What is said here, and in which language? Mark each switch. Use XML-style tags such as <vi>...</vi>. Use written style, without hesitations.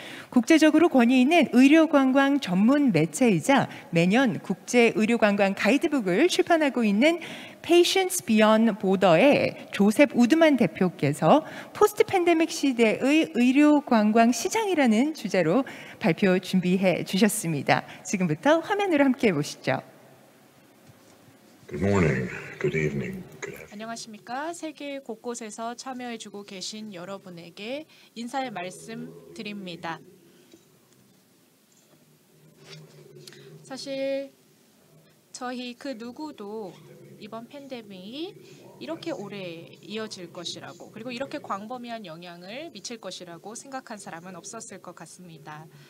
<ko>국제적으로 권위 있는 의료관광 전문 매체이자 매년 국제의료관광 가이드북을 출판하고 있는 Patients Beyond Border의 조셉 우드만 대표께서 포스트 팬데믹 시대의 의료관광 시장이라는 주제로 발표 준비해 주셨습니다. 지금부터 화면으로 함께 보시죠.</ko> <en>Good morning, good evening, good afternoon.</en> <ko>안녕하십니까. 세계 곳곳에서 참여해주고 계신 여러분에게 인사의 말씀 드립니다. 사실 저희 그 누구도 이번 팬데믹이 이렇게 오래 이어질 것이라고 그리고 이렇게 광범위한 영향을 미칠 것이라고 생각한 사람은 없었을 것 같습니다.</ko>